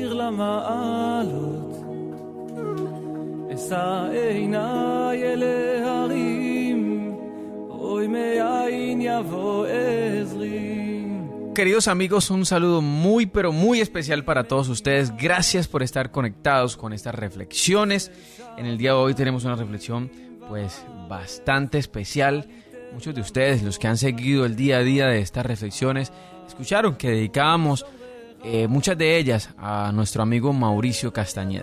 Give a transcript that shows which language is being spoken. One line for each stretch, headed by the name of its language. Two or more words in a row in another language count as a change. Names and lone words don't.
Hebrew: המעלות אשא עיניי אל ההרים hoy מאין יבוא עזרי.
Spanish: Queridos amigos, un saludo muy pero muy especial para todos ustedes. Gracias por estar conectados con estas reflexiones. En el día de hoy tenemos una reflexión pues bastante especial. Muchos de ustedes, los que han seguido el día a día de estas reflexiones, escucharon que dedicábamos muchas de ellas a nuestro amigo Mauricio Castañeda.